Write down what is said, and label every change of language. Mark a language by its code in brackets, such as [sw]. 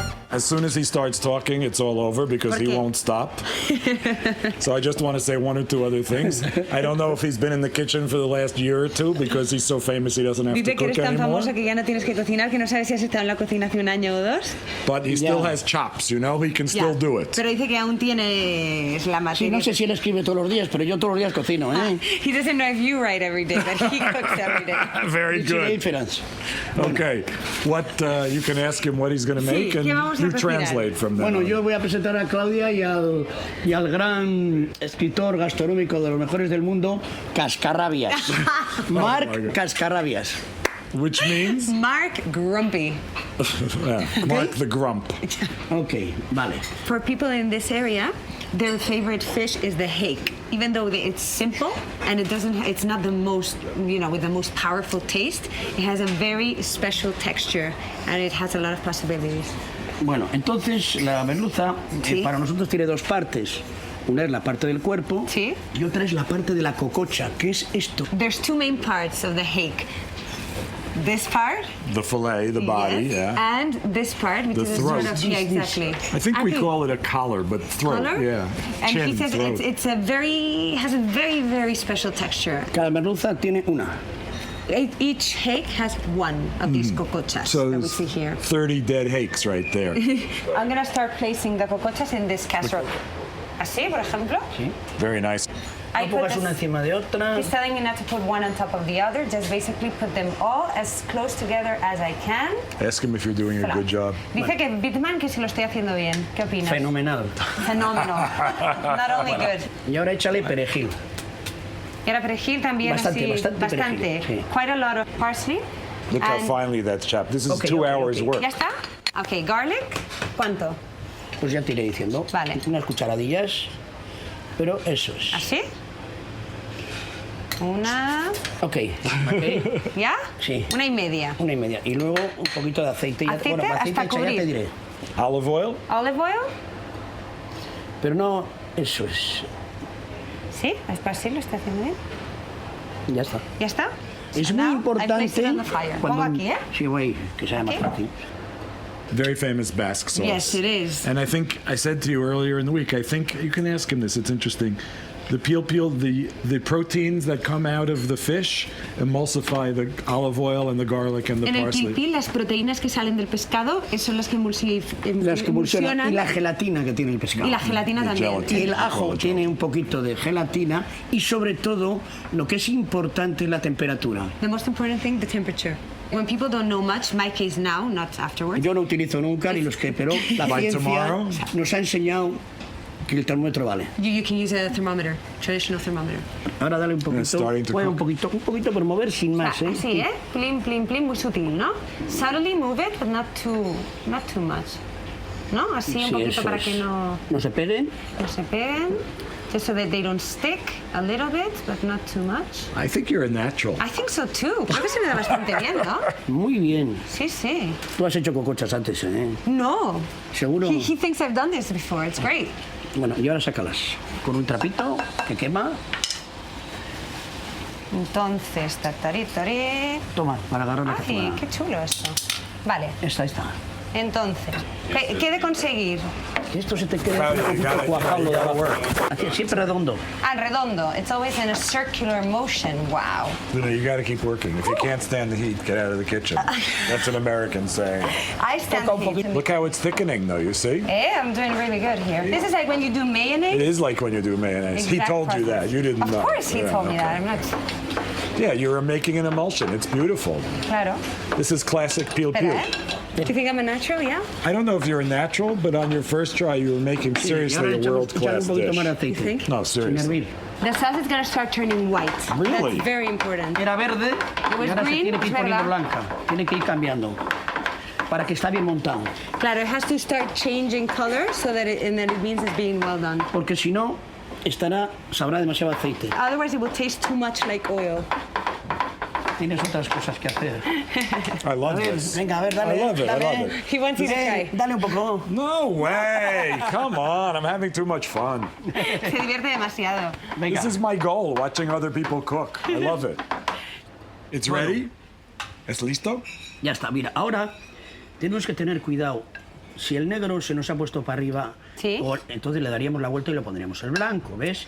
[en] As soon as he starts talking, it's all over because he won't stop. So I just want to say one or two other things. I don't know if he's been in the kitchen for the last year or two because he's so famous he doesn't have to [es] Dice que eres tan [en] anymore. [es] famoso que ya no tienes que cocinar, que no sabes si has estado en la cocina hace un año o dos. [en] But he still has chops, you know? He can still do it. [es] Pero dice que aún tienes la materia. Sí, no sé si él escribe todos los días, pero yo todos los días cocino, ¿eh? [en] He doesn't know if you write every day, but he cooks every day. Very good. Okay, what you can ask him what he's going to make, and you translate from that. [es] Bueno, yo voy a presentar a Claudia y al gran escritor gastronómico de los mejores del mundo, Cascarrabias. Marc Cascarrabias. [en] Which means? Mark Grumpy. Mark the Grump. [es] Okay, vale. [en] For people in this area, their favorite fish is the hake. Even though it's simple and it's not the most, with the most powerful taste, it has a very special texture and it has a lot of possibilities. [es] Bueno, entonces la merluza para nosotros tiene dos partes. Una es la parte del cuerpo y otra es la parte de la cococha. ¿Qué es esto? [en] There's two main parts of the hake. This part, the fillet, the body, and this part, which the is throat. a sort of, exactly. I think we call it a collar, but throat, collar? And chin, he says throat. has a very, very special texture. [es] Cada merluza tiene una. [en] Each hake has one of these cocochas that we see here. 30 dead hakes right there. I'm going to start placing the cocochas in this casserole. [es] Así, por ejemplo. Sí. [en] Very nice. [es] No pongas una encima de otra. [en] He's telling me not to put one on top of the other, just basically put them all as close together as I can. Ask him if you're doing a good job. [es] Dice que Bitman que si lo estoy haciendo bien. ¿Qué opinas? Fenomenal. [en] Phenomenal. Not only good. [es] Y ahora échale perejil. Y ahora perejil también Bastante bastante. perejil, sí. [en] Quite a lot of parsley. Look how finely that's chopped. This is 2 hours work. [es] ¿Ya está? [en] Okay, garlic. [es] ¿Cuánto? Pues ya te iré diciendo. Vale. Unas cucharadillas, pero eso es. ¿Así? Una... [en] Ok. [es] ¿Ya? Sí. 1,5. 1,5. Y luego un poquito de aceite. ¿Aceite? Bueno, aceite Hasta cubrir. ya te diré. [en] Olive oil? Olive oil. [es] Pero no, eso es. ¿Sí? ¿Así lo está haciendo bien? Ya está. ¿Ya está? Es muy importante Pongo aquí, ¿eh? Sí, voy, que sea más fácil. [en] Very famous Basque sauce. Yes, it is. And I think I said to you earlier in the week, I think you can ask him this. It's interesting. The the proteins that come out of the fish emulsify the olive oil and the garlic and the [es] En el [en] parsley. [es] pil-pil, las proteínas que salen del pescado son las que emulsionan. Y la gelatina que tiene el pescado. Y la gelatina también. Y el ajo tiene un poquito de gelatina y sobre todo lo que es importante es la temperatura. [en] The most important thing, the temperature. When people don't know much, my case now, not afterwards. [es] Yo no utilizo nunca ni los que, pero la ciencia nos ha enseñado que el termómetro vale. [en] You can use a thermometer, traditional thermometer. [es] Ahora dale un poquito, un poquito por mover sin más, ¿eh? Así, ¿eh? Plin, plin, plin, muy sutil, ¿no? [en] Subtly move it, but not too much. [es] ¿No? Así un poquito para que no se peguen. No se peguen. [en] Just so that they don't stick a little bit, but not too much. I think you're a natural. I think so too. [es] Creo que se me da bastante bien, ¿no? Muy bien. Sí, sí. Tú has hecho cocochas antes, ¿eh? No. ¿Seguro? [en] He thinks I've done this before. It's great. [es] Bueno, y ahora sácalas con un trapito que quema. Entonces, tarí. Toma, para agarrar la Ay, qué chulo esto. Vale. Está. Entonces, ¿qué de conseguir? Que esto se te quede un poquito cuajado de abajo. Así, siempre redondo. Redondo. [en] It's always in a circular motion. Wow. You got to keep working. If you can't stand the heat, get out of the kitchen. That's an American saying. I stand the heat. Look how it's thickening, though, you see? I'm doing really good here. This is like when you do mayonnaise. It is like when you do mayonnaise. He told you that. You didn't know. Of course he told me that. I'm not... Yeah, you're making an emulsion. It's beautiful. [es] Claro. [en] This is classic pil-pil. Do you think I'm a natural? Yeah. I don't know if you're a natural, but on your first try, you were making seriously a world-class dish. You think? No, seriously. The sauce is going to start turning white. Really? That's very important. [es] Era verde y ahora [en] green, [es] se tiene que ir poniendo blanca. Tiene que ir cambiando para que está bien montado. [en] Claro, it has to start changing color so that it means it's being well done. [es] Porque si no, sabrá demasiado aceite. [en] Otherwise, it will taste too much like oil. [es] tienes otras cosas que hacer. [en] I love [es] A ver, [en] this. [es] venga, a ver, dale. [en] I love it. I [es] dale. [en] love it. He wants you to try. [es] Dale un poco. [en] No way! Come on, I'm having too much fun. [es] Se divierte demasiado. Venga. [en] This is my goal, watching other people cook. I love it. It's ready? [es] ¿Es listo? Ya está, mira, ahora tenemos que tener cuidado. Si el negro se nos ha puesto para arriba, Sí. entonces le daríamos la vuelta y lo pondríamos el blanco, ¿ves?